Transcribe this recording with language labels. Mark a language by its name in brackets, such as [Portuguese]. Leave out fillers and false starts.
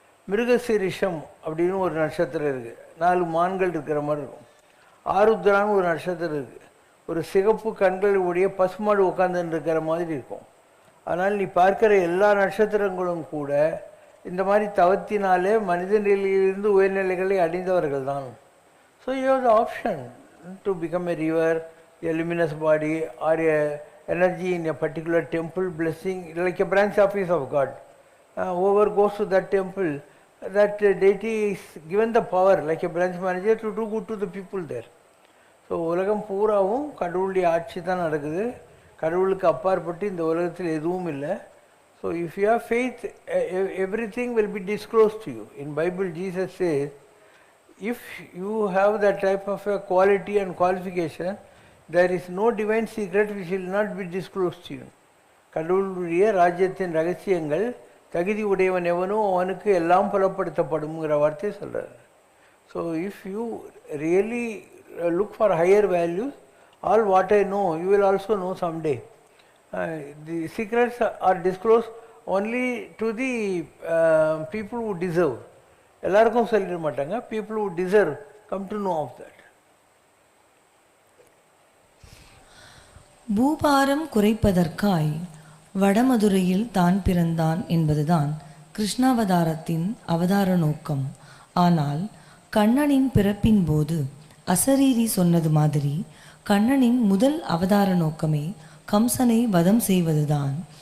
[Tamil] மிருகசீரிஷம் அப்படின்னு ஒரு நட்சத்திரம் இருக்குது, 4 மான்கள் இருக்கிற மாதிரி இருக்கும். ஆருத்ரான்னு ஒரு நட்சத்திரம் இருக்குது, ஒரு சிகப்பு கண்களுடைய பசுமாடு உட்காந்துன்னு இருக்கிற மாதிரி இருக்கும். அதனால் நீ பார்க்குற எல்லா நட்சத்திரங்களும் கூட இந்த மாதிரி தவத்தினாலே மனித நிலையிலிருந்து உயர்நிலைகளை அடைந்தவர்கள் தான். [English] So you have the option to become a river, a luminous body, or a energy in a particular temple, blessing, like a branch office of God. Whoever goes to that temple, that deity is given the power like a branch manager to do good to the people there. [Tamil] So உலகம் பூராவும் கடவுளுடைய ஆட்சி தான் நடக்குது. கடவுளுக்கு அப்பாற்பட்டு இந்த உலகத்தில் எதுவும் இல்லை. [English] So if you have faith, everything will be disclosed to you. In Bible, Jesus says, if you have that type of a quality and qualification, there is no divine secret which will not be disclosed to you. [Tamil] கடவுளுடைய ராஜ்யத்தின் ரகசியங்கள் தகுதி உடையவன் எவனோ அவனுக்கு எல்லாம் புலப்படுத்தப்படும்ங்கிற வார்த்தையை சொல்கிறார். [English] So if you really look for higher values, all what I know you will also know someday. The secrets are disclosed only to the people who deserve. [Tamil] எல்லாருக்கும் சொல்லிட மாட்டாங்க. [English] people who deserve come to know of that. [Tamil] பூபாரம் குறைப்பதற்காய் வடமதுரையில் தான் பிறந்தான் என்பதுதான் கிருஷ்ணாவதாரத்தின் அவதார நோக்கம். ஆனால் கண்ணனின் பிறப்பின் போது அசரீரி சொன்னது மாதிரி கண்ணனின் முதல் அவதார நோக்கமே கம்சனை வதம் செய்வதுதான்.